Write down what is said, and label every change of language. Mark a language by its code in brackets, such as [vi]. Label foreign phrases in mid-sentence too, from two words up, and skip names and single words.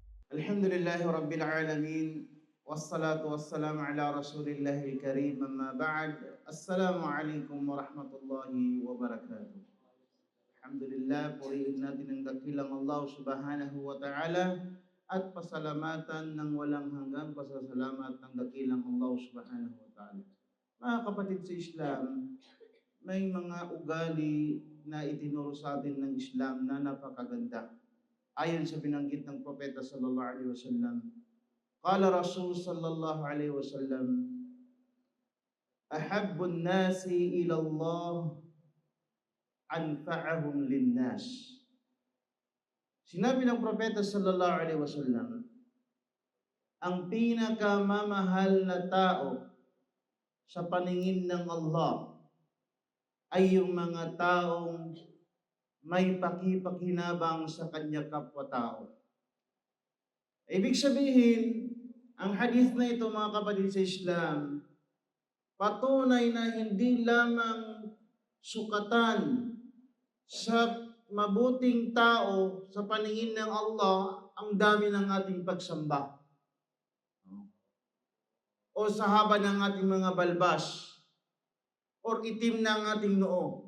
[ar] الحمد لله رب العالمين والصلاة والسلام على رسول الله الكريم. أما بعد. السلام عليكم ورحمة الله وبركاته. [tl] Alhamdulillah, purihin natin ang dakilang Allah [ar] سبحانه وتعالى [tl] at pasalamatan ng walang hanggang pasasalamat ng dakilang Allah [ar] سبحانه وتعالى. [tl] Mga kapatid sa Islam, may mga ugali na itinuro sa atin ng Islam na napakaganda. Ayon sa binanggit ng Propeta [ar] صلى الله عليه وسلم قال رسول صلى الله عليه وسلم أحب الناس إلى الله أنفعهم للناس. [tl] Sinabi ng Propeta [ar] صلى الله عليه وسلم, [tl] ang pinakamamahal na tao sa paningin ng Allah ay yung mga taong may pakipakinabang sa kanya kapwa-tao. Ibig sabihin, ang hadith na ito mga kapatid sa Islam, patunay na hindi lamang sukatan sa mabuting tao sa paningin ng Allah ang dami ng ating pagsamba o sa haba ng ating mga balbas or itim ng ating noo.